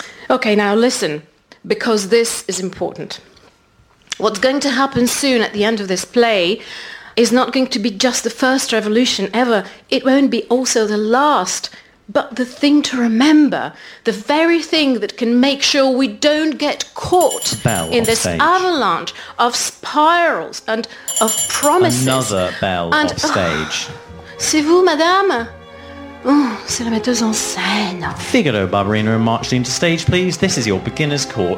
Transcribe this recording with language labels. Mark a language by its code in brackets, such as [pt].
[en] Okay, now listen, because this is important. What's going to happen soon at the end of this play is not going to be just the first revolution ever. It won't be also the last. But the thing to remember, the very thing that can make sure we don't get caught in this avalanche of spirals and of promises. Another bell and, off stage. [fr] C'est vous, madame? Oh, c'est la metteuse en scène. [en] Figaro, Barbarina and Marcellino to stage, please. This is your beginner's call.